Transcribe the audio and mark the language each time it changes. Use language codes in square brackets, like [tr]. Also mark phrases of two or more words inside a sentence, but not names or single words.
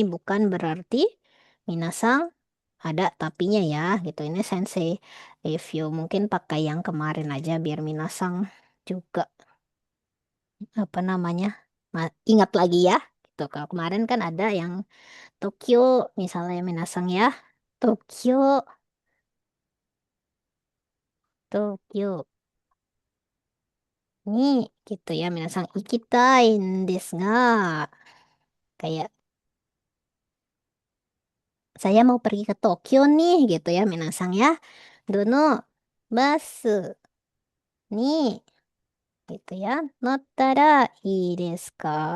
[id] bukan berarti minasang ada tapinya ya gitu ini sensei review mungkin pakai yang kemarin aja biar minasang juga apa namanya ingat lagi ya gitu kalau kemarin kan ada yang Tokyo misalnya minasang ya Tokyo Tokyo ni gitu ya minasang [ja] 行きたいですが [id] kayak saya mau pergi ke Tokyo nih gitu ya minasang ya [ja] どのバスに [id] gitu ya [ja] 乗ったらいいですか.